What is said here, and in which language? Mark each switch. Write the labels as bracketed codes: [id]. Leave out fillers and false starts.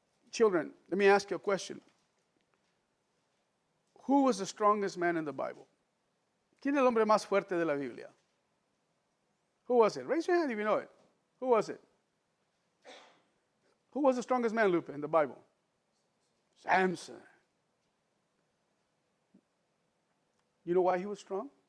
[en] Children, let me ask you a question. Who was the strongest man in the Bible? [es] ¿Quién es el hombre más fuerte de la Biblia? [en] Who was it? Raise your hand if you know it. Who was it? Who was the strongest man, Lupe, in the Bible? Samson. You know why he was strong?